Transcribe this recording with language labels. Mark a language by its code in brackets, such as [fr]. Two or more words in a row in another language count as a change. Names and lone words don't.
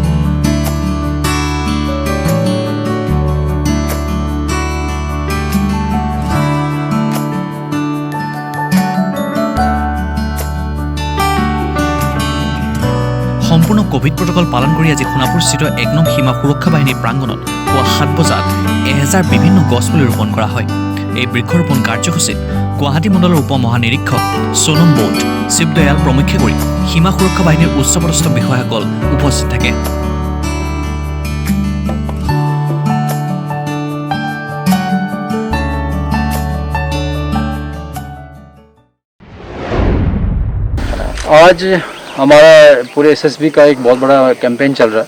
[as] সম্পূৰ্ণ কোভিড প্ৰটকল পালন কৰি আজি সোণাপুৰস্থিত ১ নং সীমা সুৰক্ষা বাহিনীৰ প্ৰাংগণত পুৱা ৭ বজাত ১০০০ বিভিন্ন গছপুলি ৰোপণ কৰা হয়। এই বৃক্ষৰোপণ কাৰ্যসূচীত গুৱাহাটী মণ্ডলৰ উপ মহানিৰীক্ষক সোনম বোট, শিৱদয়াল প্ৰমুখ্যে কৰি সীমা সুৰক্ষা বাহিনীৰ উচ্চপদস্থ বিষয়াসকল উপস্থিত থাকে। [hi] आज हमारा पूरे SSB का एक बहुत बड़ा कैंपेन चल रहा है।